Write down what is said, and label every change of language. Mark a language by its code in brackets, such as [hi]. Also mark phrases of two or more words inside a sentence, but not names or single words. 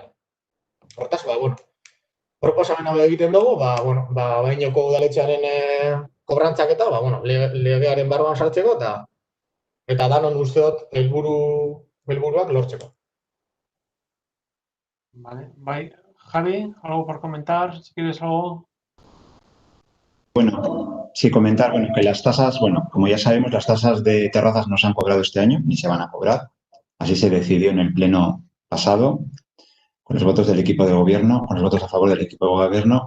[eu] Hortaz, proposamen hau egiten dugu, Abaiñoko udaletxearen kobrantzak eta, legearen barruan sartzeko, eta danon uste dut helburuak lortzeko. Vale, bai. Javi, [es] ¿algo por comentar? Si quieres algo. Bueno, sí comentar, que las tasas, como ya sabemos, las tasas de terrazas no se han cobrado este año, ni se van a cobrar. Así se decidió en el pleno pasado, con los votos del equipo de gobierno, con los votos a favor del equipo de gobierno.